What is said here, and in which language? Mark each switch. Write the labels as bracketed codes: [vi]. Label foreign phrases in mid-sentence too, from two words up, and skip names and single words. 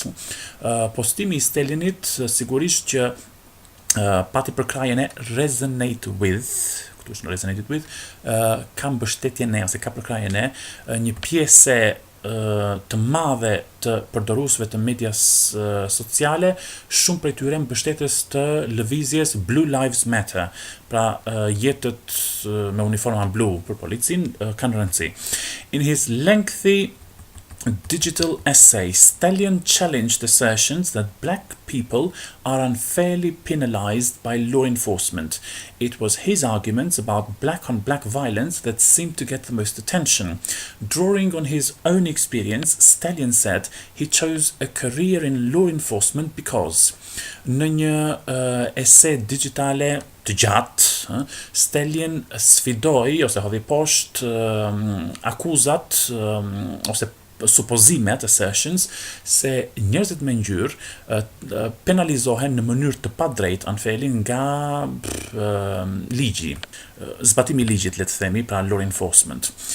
[sq] Postimi i Stallionit sigurisht që pati përkrahjen e [en] resonated with, [sq] ka mbështetjen e, ose ka përkrahjen e një pjesë të madhe të përdoruesve të medias sociale, shumë prej tyre mbështetës të lëvizjes Blue Lives Matter, pra jetët me uniforma blu për policin kanë rëndësi. [en] In his lengthy digital essay, Stallion challenged assertions that black people are unfairly penalized by law enforcement. It was his arguments about black-on-black violence that seemed to get the most attention. Drawing on his own experience, Stallion said he chose a career in law enforcement because [sq] në një ese digitale të gjatë, Stallion sfidoi ose hodhi poshtë akuzat ose supozimet, assertions, se njerëzit me ngjyrë penalizohen në mënyrë të padrejtë unfairly nga ligji, zbatimi i ligjit, le të themi, pra [en] law enforcement.